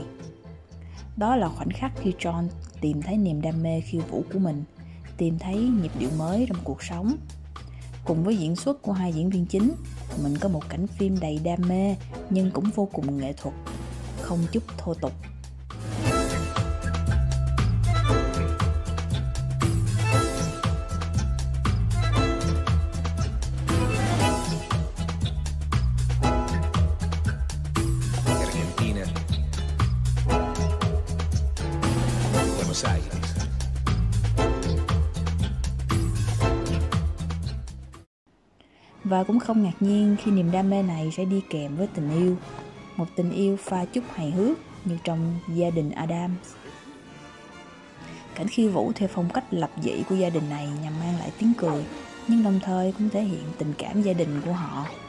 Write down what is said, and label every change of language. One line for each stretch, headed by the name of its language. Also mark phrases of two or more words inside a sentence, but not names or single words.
Vietnamese: Đó là khoảnh khắc khi John tìm thấy niềm đam mê khiêu vũ của mình, tìm thấy nhịp điệu mới trong cuộc sống. Cùng với diễn xuất của hai diễn viên chính, mình có một cảnh phim đầy đam mê nhưng cũng vô cùng nghệ thuật, không chút thô tục. Argentina. Buenos Aires. Và cũng không ngạc nhiên khi niềm đam mê này sẽ đi kèm với tình yêu, một tình yêu pha chút hài hước như trong Gia đình Addams. Cảnh khiêu vũ theo phong cách lập dị của gia đình này nhằm mang lại tiếng cười, nhưng đồng thời cũng thể hiện tình cảm gia đình của họ.